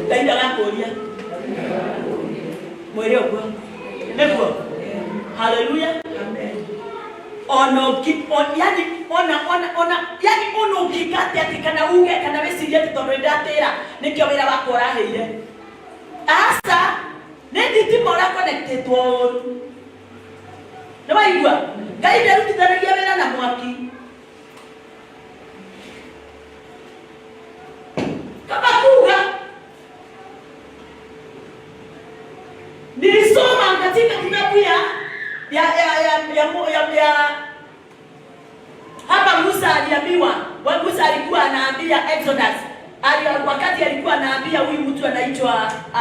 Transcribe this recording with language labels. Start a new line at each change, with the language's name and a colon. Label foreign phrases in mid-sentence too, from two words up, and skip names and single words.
Kikuyu: Ngai ndagakuria. Mwere ogwo. Niguo. Haleluya. Yani ukikate ati kana uge kana weciria ati tondu ndatira nikio wira wako uraheire. Asa ni thitima ura
English: connected to.
Kikuyu: Nĩwaigua? Ngai ndarutithanagia wĩra na mwaki.
Swahili: Kama kuga nilisoma katika kitabu ya hapa Musa aliambiwa, Musa alikuwa anaambia Exodus, wakati alikuwa anaambia huyu mtu anaitwa